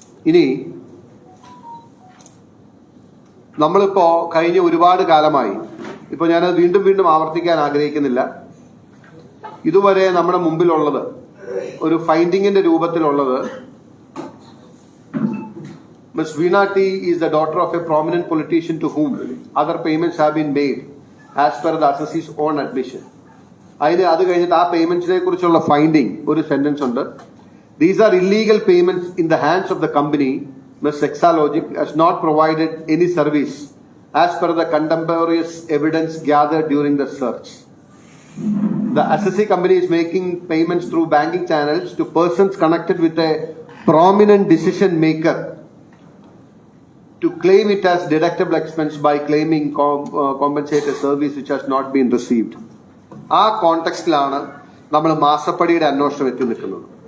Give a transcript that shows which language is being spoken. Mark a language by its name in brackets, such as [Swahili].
[Malayalam] ഇനി നമ്മളിപ്പോ കഴിഞ്ഞ ഒരുപാട് കാലമായി, ഇപ്പൊ ഞാനത് വീണ്ടും ആവർത്തിക്കാൻ ആഗ്രഹിക്കുന്നില്ല, ഇതുവരെ നമ്മുടെ മുമ്പിലുള്ളത് ഒരു ഫൈൻഡിങ്ങിന്റെ രൂപത്തിലുള്ളത് Ms. [English] Veena T is the daughter of a prominent politician to whom other payments have been made as per the assessee's own admission. [Malayalam] അത് കഴിഞ്ഞിട്ട് ആ പേയ്മെന്റ്സിനെ കുറിച്ചുള്ള ഫൈൻഡിങ് ഒരു സെന്റൻസ് ഉണ്ട്. [English] These are illegal payments in the hands of the company, Ms. Exalogic, has not provided any service as per the contemporaneous evidence gathered during the search. The assessee company is making payments through banking channels to persons connected with a prominent decision maker to claim it as deductible expense by claiming compensate a service which has not been received. [Malayalam] ആ കോണ്ടെക്സ്റ്റിലാണ് നമ്മൾ മാസപ്പടിയുടെ അന്വേഷണം എത്തി നിൽക്കുന്നത്.